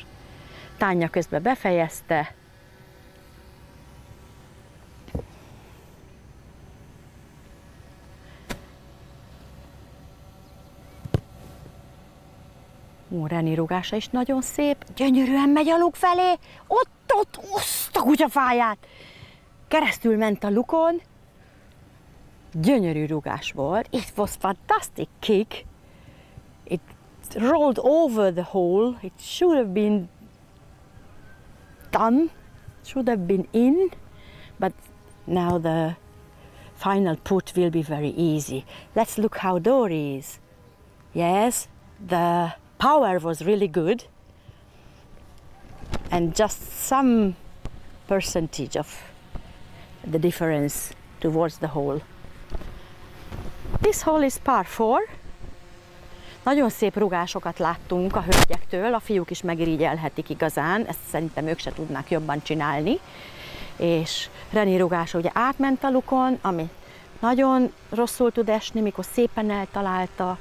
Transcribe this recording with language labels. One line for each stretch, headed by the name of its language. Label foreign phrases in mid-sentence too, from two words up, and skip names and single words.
Hungarian: Tanja közben befejezte. Reni rugása is nagyon szép, gyönyörűen megy a luk felé, ott, oszta kutyafáját. Keresztül ment a lukon, gyönyörű rugás volt.
English: It was fantastic kick. It rolled over the hole. It should have been done, should have been in, but now the final put will be very easy. Let's look how Dori is. Yes, the power was really good, and just some percentage of the difference towards the hole. This hole is par 4.
Hungarian: Nagyon szép rugásokat láttunk a hölgyektől, a fiúk is megirigyelhetik igazán, ezt szerintem ők se tudnák jobban csinálni. És Reni rugása ugye átment a lukon, ami nagyon rosszul tud esni, mikor szépen eltalálta.